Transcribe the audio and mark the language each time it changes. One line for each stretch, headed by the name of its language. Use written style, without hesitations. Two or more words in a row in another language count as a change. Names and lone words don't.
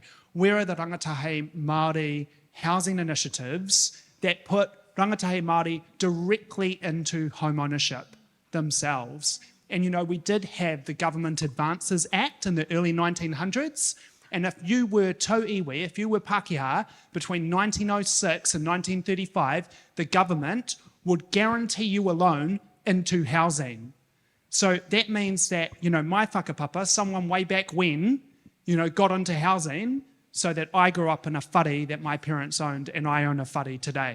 English: Where are the
Māori: rangatahi Māori
English: housing initiatives that put
Māori: rangatahi Māori
English: directly into home ownership themselves? And you know, we did have the Government Advances Act in the early 1900s, And if you were
Māori: tō iwi,
English: if you were Pākehā, between 1906 and 1935, the government would guarantee you a loan into housing. So that means that, my whakapapa, someone way back when, got into housing so that I grew up in a whare that my parents owned and I own a whare today.